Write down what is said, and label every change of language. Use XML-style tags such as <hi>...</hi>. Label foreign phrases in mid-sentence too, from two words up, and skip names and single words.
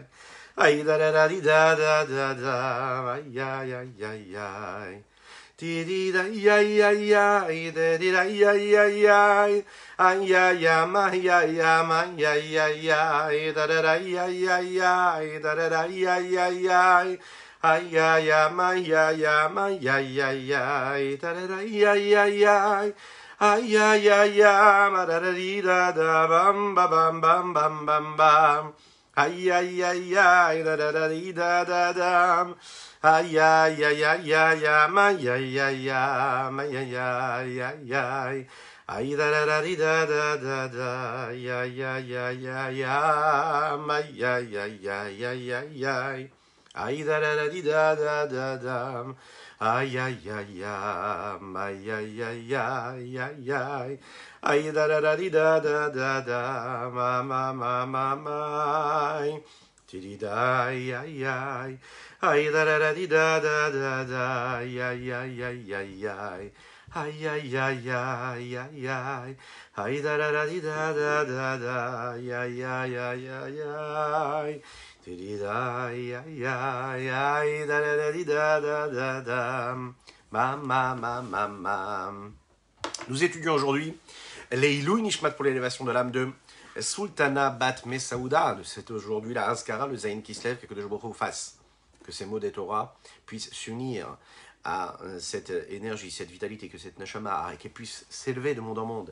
<fr>Ay, da da da di da da da da. Ay, ay, ay, ay, ay. Di di da ay, ay, ay, da di da ay, ay, ay. Ay, ay, ay, ay, ay, ay, ay, ay. Da da da ay, ay, ay, ay. Da da da ay, ay, ay, ay. Ay, ay, ay, ay, ay, ay, ay, ay. Da da da ay, ay, ay, ay. Ay, ay, ay, ay, ma da da di da da, bam, ba, bam, bam, bam, bam, bam. Ay, ay, ay, ay, da da da di da da da. Ay, ay, ay, ay, ay, ay, ma, ay, ay, ay, ma, ay, ay, ay, ay. Ay, da da da di da da da da. Ay, ay, ay, ay, ay, ay, ma, ay, ay, ay, ay, ay, ay, ay. Ay, da da da di da da da da. Ay, ay, ay, ay, ay, ay, ay, ay, ay, ay. Ay, da da da di da da da da. Ma, ma, ma, ma, ma. Ti di da, ay, ay, ay. Ay, da da da di da da da da. Ay, ay, ay, ay, ay, ay. Ay, ay, ay, ay, ay, ay. Ay, da da da di da da da da. Ay, ay, ay, ay, ay, ay. Ay, ay, ay, ay, da da da di da da da da. Ma, ma, ma, ma, ma. Nous étudions aujourd'hui les</fr> <he>Ilui Nishmat</he> <fr>pour l'élévation de l'âme de Sultana Bat Mesaouda. C'est aujourd'hui la Haskara, le Zayin qui se lève, que de Joborou fasse. Que ces mots des Torah puissent s'unir à cette énergie, cette vitalité, que cette neshama, qu'elle puisse s'élever de monde en monde.</fr>